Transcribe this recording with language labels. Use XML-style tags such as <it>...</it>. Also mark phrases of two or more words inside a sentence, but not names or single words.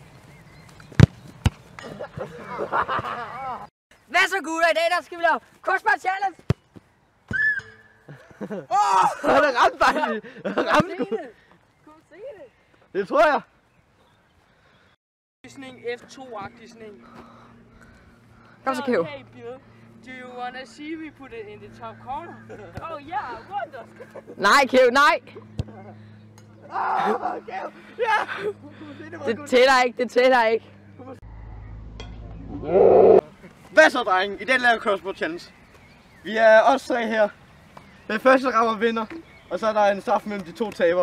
<da>Hvad så gutter? I dag der skal vi lave</da> <en>crossbar challenge.</en> <da>Han er ramt dejligt. Ramt du. Kom se det. Det tror jeg. Sådan F2-agtig sådan en. Kom så Kæv.</da> <en>Hey Bill, do you wanna see me put it in the top corner? Oh yeah, wonder.</en> <da>Nej Kæv, nej. Ja. Det tæller ikke, det tæller ikke. Hvad så drenge? I dag laver</da> <en>crossbar challenge.</en> <da>Vi er os tre her. Den første der rammer vinder. Og så er der en straf mellem de to taber.</da>